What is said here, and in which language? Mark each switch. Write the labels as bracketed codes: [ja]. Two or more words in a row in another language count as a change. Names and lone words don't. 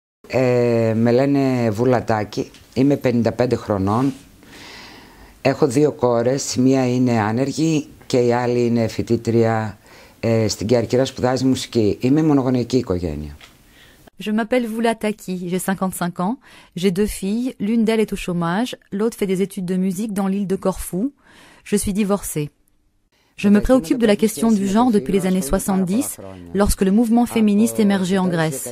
[el] Με λένε Βουλατάκη, είμαι 55 χρονών, έχω 2 κόρες, μία είναι άνεργη και η άλλη είναι φοιτήτρια στην Κέρκυρα, σπουδάζει μουσική. Είμαι μονογονεϊκή οικογένεια. [fr] Je m'appelle Voulataki, j'ai 55 ans, j'ai 2 filles, l'une d'elles est au chômage, l'autre fait des études de musique dans l'île de Corfou. Je suis divorcée. Je me préoccupe de la question du genre depuis les années 70, lorsque le mouvement féministe émergeait en Grèce.